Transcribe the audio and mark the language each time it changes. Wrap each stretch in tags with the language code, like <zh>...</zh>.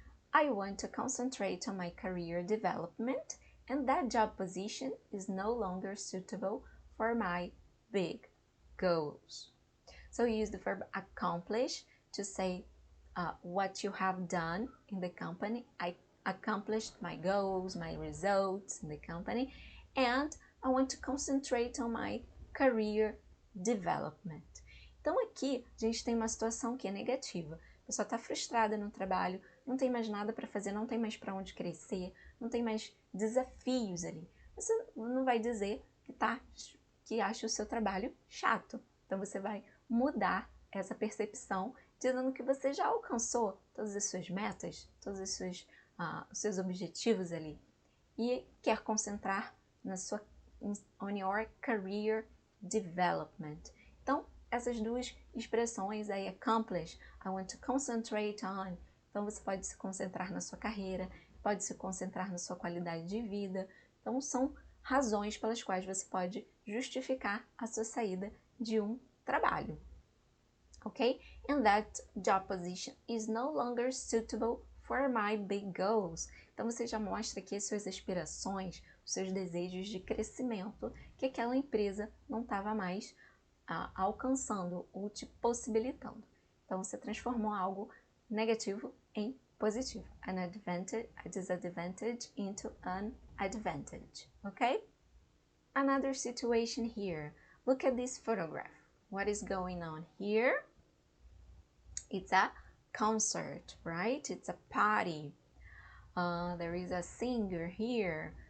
<en>I want to concentrate on my career development and that job position is no longer suitable for my big goals. So you use the verb accomplish to say what you have done in the company. I accomplished my goals, my results in the company, and I want to concentrate on my career development.</en> <pt>Então aqui a gente tem uma situação que é negativa. A pessoa está frustrada no trabalho, não tem mais nada para fazer, não tem mais para onde crescer, não tem mais desafios ali. Você não vai dizer que acha o seu trabalho chato. Então você vai mudar essa percepção, dizendo que você já alcançou todas as suas metas, todos os seus objetivos ali e quer concentrar</pt> <en>on your career development.</en> <pt>Então, essas duas expressões aí, accomplish,</pt> <en>I want to concentrate on.</en> <pt>Então você pode se concentrar na sua carreira, pode se concentrar na sua qualidade de vida. Então são razões pelas quais você pode justificar a sua saída de um trabalho. Ok?</pt> <en>And that job position is no longer suitable for my big goals.</en> <pt>Então você já mostra aqui as suas aspirações, os seus desejos de crescimento, que aquela empresa não estava mais alcançando ou te possibilitando. Então você transformou algo negativo em positivo.</pt> <en>A disadvantage into an advantage. Ok? Another situation here. Look at this photograph. What is going on here? It's a concert, right? It's a party. There is a singer here.</en>